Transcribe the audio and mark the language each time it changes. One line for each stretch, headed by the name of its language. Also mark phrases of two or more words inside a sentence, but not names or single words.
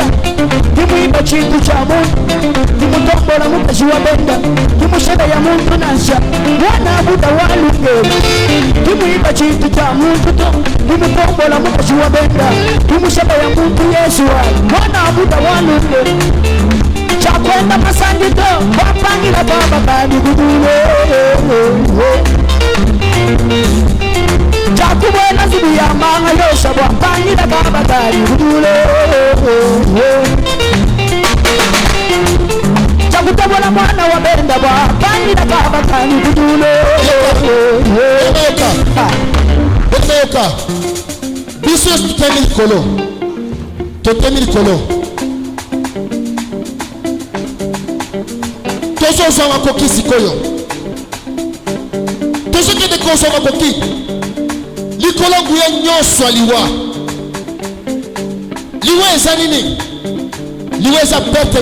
Kaonde: kimwimba chintu cha muntu kimutombola mukazi wa benda kimushebe ya muntu nasha mwana buda walunge kimwimba chintu cha muntu to kimutombola mukazi wa benda kimushebe ya muntu Yesu mwana buda walunge chakwenda masandi to wapangira baba bani gudule Chakubwena zibu ya manga yosha wapangira baba bani gudule Chakutabona mwana wa benda wapangira baba bani gudule
Lingala: Oka biso tutemi likolo tutemi likolo tozozwa makoki sikoyo tozokende kozwa makoki likolo nguya nyonso aliwa liwa eza nini liwa eza pete